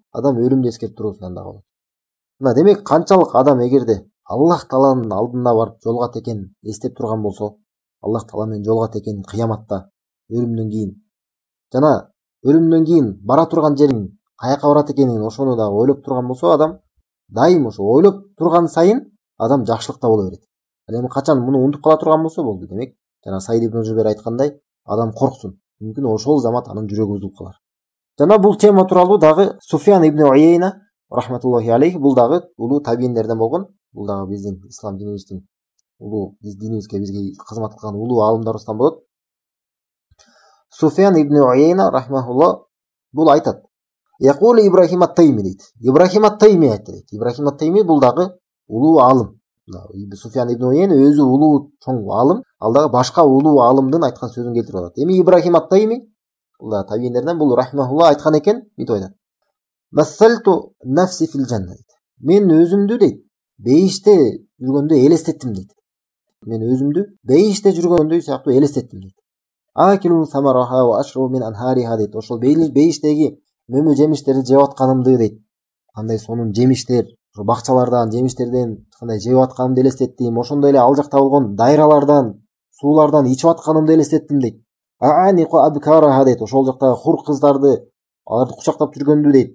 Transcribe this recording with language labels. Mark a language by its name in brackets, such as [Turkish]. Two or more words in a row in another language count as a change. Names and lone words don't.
[Kyrgyz] Адам өлүмдү эскерип туруусунан да болот. Мына демек, канчалык адам эгерде Аллах Тааланын алдына барып жолугат экенин эстеп турган болсо, Аллах Таала менен жолугат экенин кыяматта, өлүмдөн кийин, жана өлүмдөн кийин бара турган жерин каяка барат экенин ошону дагы ойлоп турган болсо, адам дайым ошо ойлоп турган сайын адам жакшылыкта боло берет. Ал эми качан муну унутуп кала турган болсо болду. Демек, жана Саид ибн Жубейр айткандай, адам корксун. Мүмкүн ошол замат анын жүрөгү бузулуп калар. Жана бул тема тууралуу дагы Суфьян ибн Уяйна [Arabic] رحمة الله عليه, [Kyrgyz] бул дагы улуу табийиндерден болгон, бул дагы биздин ислам динибиздин улуу, динибизге бизге кызмат кылган улуу алымдарыбыздан болот. Суфьян ибн Уяйна рахматуллах бул айтат: "Якули Ибрахим ат-Тайми" дейт. Ибрахим ат-Тайми айтты дейт. Ибрахим ат-Тайми бул дагы улуу алым. Суфьян ибн Уяйна өзү улуу чоң алым, ал дагы башка улуу алымдын айткан сөзүн келтирип атат. Эми Ибрахим ат-Тайми бул да табийиндерден, бул рахматуллах айткан экен, мынтип айтат: [Arabic] "مثلت نفسي في الجنة" [Kyrgyz] дейт. Мен өзүмдү дейт, бейиште жүргөндө элестеттим дейт. Мен өзүмдү бейиште жүргөндөй сыяктуу элестеттим дейт. [Arabic] "آكل ثمارها وأشرب من أنهارها" дейт. [Kyrgyz] Ошол бейиштеги мөмө жемиштерди жеп атканымды дейт. Кандай сонун жемиштер, ошо бакчалардан, жемиштерден кандай жеп атканымды элестеттим. Ошондой эле ал жакта болгон дайралардан, суулардан ичип атканымды элестеттим дейт. [Arabic] "أعانق أبكارها" дейт. [Kyrgyz] Ошол жактагы хур кыздарды, аларды кучактап жүргөндү дейт.